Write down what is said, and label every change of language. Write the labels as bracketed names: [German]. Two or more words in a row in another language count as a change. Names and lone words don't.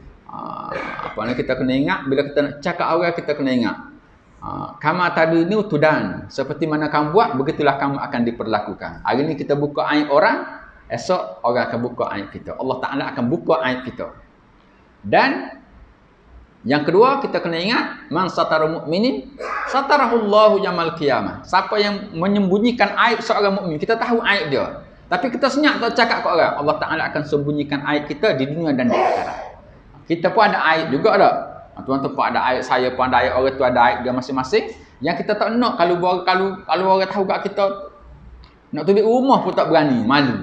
[Malay] Kita kena ingat bila kita nak cakap orang, kita kena ingat. Kamu tadi ni utudan. Seperti mana kamu buat, begitulah kamu akan diperlakukan. Hari ni kita buka aib orang, esok orang akan buka aib kita. Allah Ta'ala akan buka aib kita. Dan yang kedua, kita kena ingat, [Arabic] من ستر مؤمنا ستره الله يوم القيامة. [Malay] Siapa yang menyembunyikan aib seorang mukmin, kita tahu aib dia, tapi kita senyap tak cakap ke orang, Allah Ta'ala akan sembunyikan aib kita di dunia dan di akhirat. Kita pun ada aib juga tak? Tuan-tuan pun ada aib, saya pun ada aib, orang tu ada aib dia masing-masing. Yang kita tak nak kalau orang tahu kat kita, nak tubik rumah pun tak berani, malu.